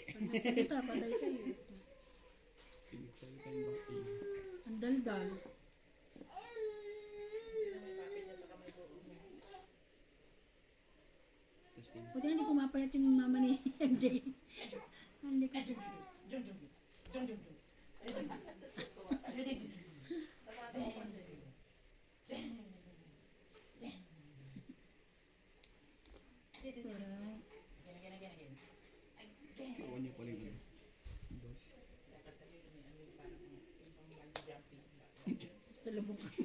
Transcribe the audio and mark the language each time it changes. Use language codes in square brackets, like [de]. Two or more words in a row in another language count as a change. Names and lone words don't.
[tl] Pag nagsalita, patay kayo. Nagsalita yung bakit. Ang daldal. Hindi na may papel niya sa kamay ko. Testing. Buti hindi pumapayat yung mama ni MJ. Ang likod. Jum, jum, jum. Jum, jum, jum. Ay, jum, jum. Ay, jum, jum. Parang [en] Again, again, again, again. [tl] Kinuha niyo pala yung boss. Dapat sa'yo yung may ano yung parang yung pang [en] bungee jumping. [tl] sa lubong ka.